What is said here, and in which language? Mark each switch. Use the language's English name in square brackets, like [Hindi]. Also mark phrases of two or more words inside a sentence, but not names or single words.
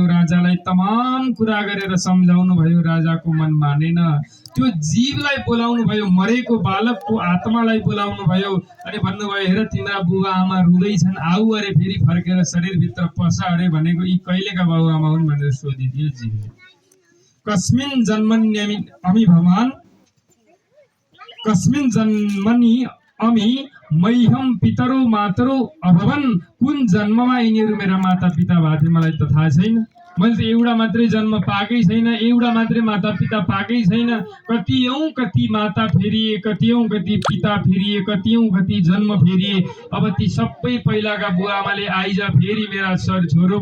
[Nepali] राजालाई तमाम कुरा गरेर सम्झाउनु भयो। राजाको मन मानेन। त्यो जीवलाई बोलाउनु भयो, मरेको बालकको आत्मालाई बोलाउनु भयो अनि भन्नुभयो, हेर तिम्रा बुबा आमा रुँदैछन्, आऊ अरे फेरि फर्केर शरीरभित्र पस अरे भनेको यी कहिलेका बाबु आमा हुन् भनेर सोधिदियो जीवले। [Sanskrit] कस्मिन् जन्मन्यमि अमि भवान् कस्मिन् जन्मनि अमि मह्यम पितरो मातरो अभवन्। [Nepali] कुन जन्ममा यिनीहरू मेरा माता पिता भए थिए मलाई त थाहा छैन। मैले त एउटा मात्रै जन्म पाएकै छैन, एउटा मात्रै माता पिता पाएकै छैन। कति माता फेरिए, कति पिता फेरिए, कति जन्म फेरिए। अब ती सबै पहिलाका बुवा आमाले आइज फेरि मेरा छोरो